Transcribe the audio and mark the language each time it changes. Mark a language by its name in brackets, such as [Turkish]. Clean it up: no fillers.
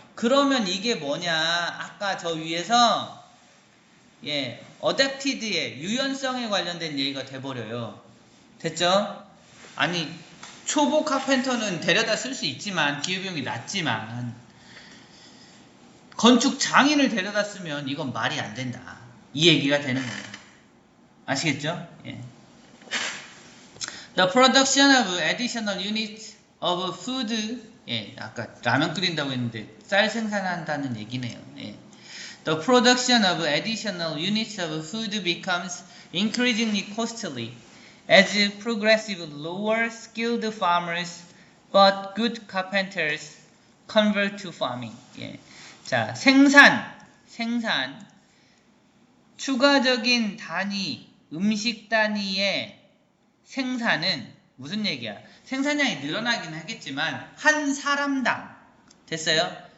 [Korean] 그러면 이게 뭐냐? 아까 저 위에서 adapted의 유연성에 관련된 얘기가 돼버려요. 됐죠? 아니 초보 카펜터는 데려다 쓸 수 있지만 기회비용이 낮지만 건축 장인을 데려다 쓰면 이건 말이 안 된다. 이 얘기가 되는 거예요. 아시겠죠? 예. [English] The production of additional units of food. [Korean] 예, 아까 라면 끓인다고 했는데 쌀 생산한다는 얘기네요. 예. [English] The production of additional units of food becomes increasingly costly as progressive lower skilled farmers but good carpenters convert to farming. [Korean] 예. 자, 생산, 추가적인 단위, 음식 단위의 생산은 무슨 얘기야? 생산량이 늘어나긴 하겠지만 한 사람당, 됐어요?